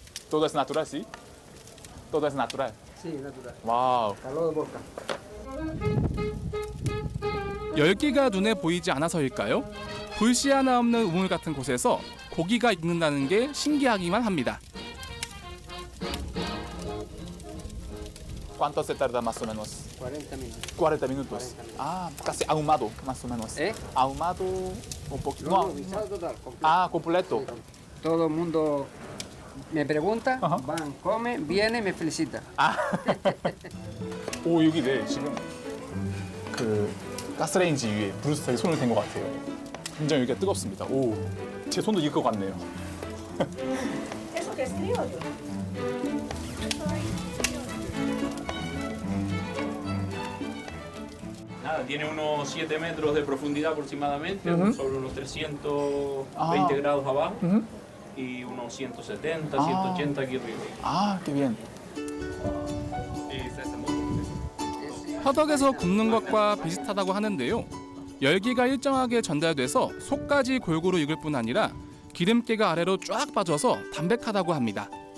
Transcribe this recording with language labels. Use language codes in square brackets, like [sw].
[es] Todo es natural, ¿sí? Todo es natural. Sí, natural. 와우. Calor de volcán. [ko] 열기가 눈에 보이지 않아서일까요? 불씨 하나 없는 우물 같은 곳에서 고기가 익는다는 게 신기하기만 합니다. [es] ¿Cuánto se tarda más o menos? 40 minutos. 40 minutos. Ah, casi ahumado, más o menos. ¿Eh? Ahumado un poquito. No, No. guisado total, completo. Ah, completo. Todo el mundo me pregunta, Ajá. van, come, viene, me felicita. [ko] 오, 여기 네, 지금 그 가스레인지 위에 브루스타에 손을 댄 것 같아요. 굉장히 여기가 뜨겁습니다. 오, 제 손도 익을 것 같네요. [es] Nada, tiene unos 7 metros de profundidad aproximadamente, sobre unos 320 grados abajo y unos 170, 180 aquí arriba. 아, qué bien. [ko] 화덕에서 굽는 것과 비슷하다고 하는데요. 열기가 일정하게 전달돼서 속까지 골고루 익을 뿐 아니라 기름기가 아래로 쫙 빠져서 담백하다고 합니다.